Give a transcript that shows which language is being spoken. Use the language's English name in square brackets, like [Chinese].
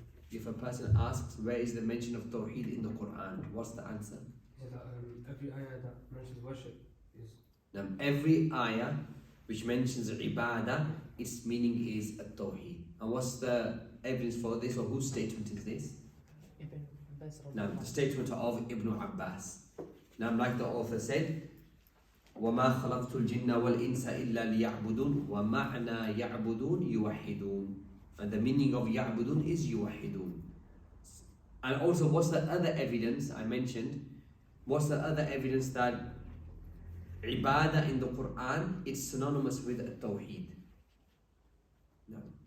[English] If a person asks, where is the mention of Tawheed in the Qur'an? What's the answer? Every ayah that mentions worship is. Now, every ayah which mentions ibadah, its meaning is a Tawheed. And what's the evidence for this, or whose statement is this? Ibn Abbas. Now, the statement of Ibn Abbas. Now, like the author said, [Arabic] وَمَا خَلَقْتُ الْجِنَّ وَالْإِنسَ إِلَّا لِيَعْبُدُونَ وَمَعْنَى يَعْبُدُونَ يُوَحِّدُونَ. [English] And the meaning of يَعْبُدُونَ is يُوَحِّدُونَ. And also, what's the other evidence I mentioned? What's the other evidence that ibadah in the Quran is synonymous with Tawheed? No.